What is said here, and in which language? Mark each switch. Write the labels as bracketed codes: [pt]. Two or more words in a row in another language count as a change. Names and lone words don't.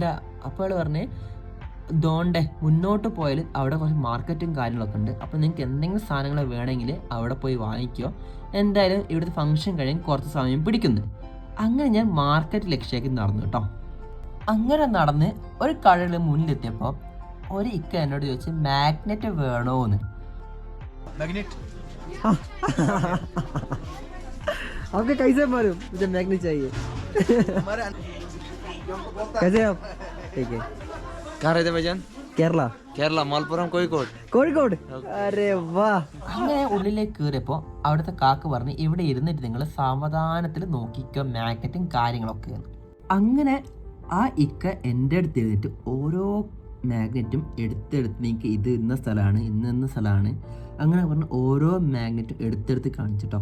[ml] അപ്പോൾ അയാൾ പറഞ്ഞ്, ദോണ്ടേ മുന്നോട്ട് പോയാൽ അവിടെ കുറച്ച് മാർക്കറ്റും കാര്യങ്ങളൊക്കെ ഉണ്ട്, അപ്പോൾ നിങ്ങൾക്ക് എന്തെങ്കിലും സാധനങ്ങൾ വേണമെങ്കിൽ അവിടെ പോയി വാങ്ങിക്കോ, എന്തായാലും ഇവിടുത്തെ ഫംഗ്ഷൻ കഴിയാൻ കുറച്ച് സമയം പിടിക്കുന്നു. അങ്ങനെ ഞാൻ മാർക്കറ്റ് ലക്ഷ്യമാക്കി നടന്നു കേട്ടോ. അങ്ങനെ നടന്ന് ഒരു കടയിൽ മുന്നിലെത്തിയപ്പോൾ ഒരു ഇക്ക എന്നോട് ചോദിച്ച് മാഗ്നറ്റ് വേണോന്ന്. [hi] आपके कैसे मालूम मुझे मैग्नेट चाहिए? कैसे आप? ठीक है. कहाँ रहते भाईजान? കേരള. കേരള മലപ്പുറം കോഴിക്കോട്. കോഴിക്കോട്. अरे वाह. [ml] അങ്ങനെ ഉള്ളിലേക്ക് കയറിയപ്പോൾ അവിടുത്തെ കാക്ക പറഞ്ഞ് ഇവിടെ ഇരുന്നിട്ട് നിങ്ങൾ സാവധാനത്തിൽ നോക്കിക്കോ മാർക്കറ്റും കാര്യങ്ങളൊക്കെ. അങ്ങനെ ആ ഇക്ക എൻ്റെ അടുത്ത് എഴുതിയിട്ട് ഓരോ മാഗ്നറ്റും എടുത്തെടുത്ത് നിങ്ങൾക്ക് ഇത് ഇന്ന സ്ഥലമാണ് ഇന്ന സ്ഥലമാണ് അങ്ങനെ പറഞ്ഞ് ഓരോ മാഗ്നറ്റും എടുത്തെടുത്ത് കാണിച്ചിട്ടോ.